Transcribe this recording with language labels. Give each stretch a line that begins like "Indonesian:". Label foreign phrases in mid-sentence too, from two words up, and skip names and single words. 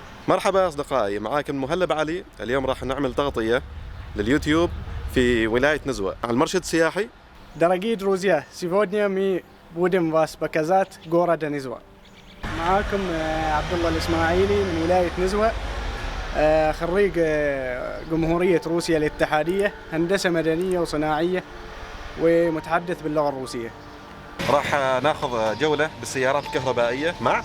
Arabic: مرحبا أصدقائي، معاكم المهلب علي. اليوم راح نعمل تغطية لليوتيوب في ولاية نزوة على المرشد السياحي.
Russian: Дорогие друзья, сегодня мы будем вас показать города Низва.
Arabic: معاكم عبد الله الإسماعيلي من ولاية نزوة، خريج جمهورية روسيا الاتحادية، هندسة مدنية وصناعية، ومتحدث باللغة الروسية. راح ناخذ جولة بالسيارات الكهربائية مع